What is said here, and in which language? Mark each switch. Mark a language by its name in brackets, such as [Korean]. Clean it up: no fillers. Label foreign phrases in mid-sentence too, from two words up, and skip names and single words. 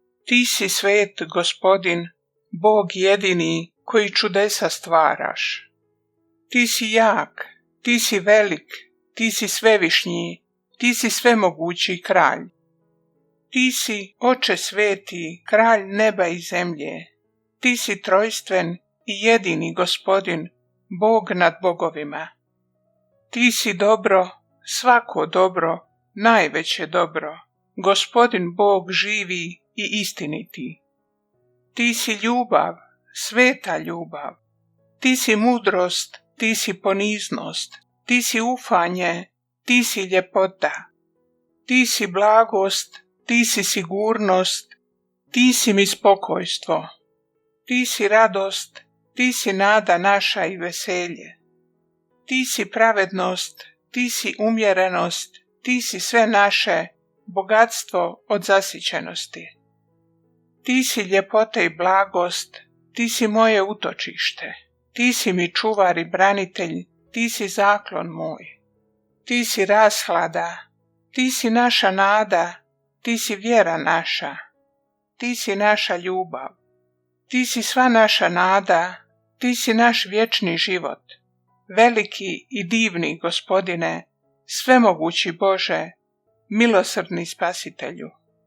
[Croatian] Ti si svet, Gospodin, Bog jedini koji čudesa stvaraš. Ti si jak, ti si velik, ti si svevišnji, ti si svemogući kralj. Ti si, Oče sveti, kralj neba i zemlje. Ti si trojstven i jedini Gospodin, Bog nad bogovima. Ti si dobro, svako dobro, najveće dobro, Gospodin Bog živi i istiniti. Ti si ljubav, sveta ljubav. Ti si mudrost, ti si poniznost, ti si ufanje, ti si ljepota. Ti si blagost, ti si sigurnost, ti si mi spokojstvo. Ti si radost, ti si nada naša i veselje. Ti si pravednost, ti si umjerenost, ti si sve naše, bogatstvo od zasićenosti. Ti si ljepota i blagost, ti si moje utočište. Ti si mi čuvar i branitelj, ti si zaklon moj. Ti si rashlada, ti si naša nada, ti si vjera naša. Ti si naša ljubav. Ti si sva naša nada, ti si naš vječni život. Veliki i divni Gospodine, svemogući Bože, milosrdni Spasitelju.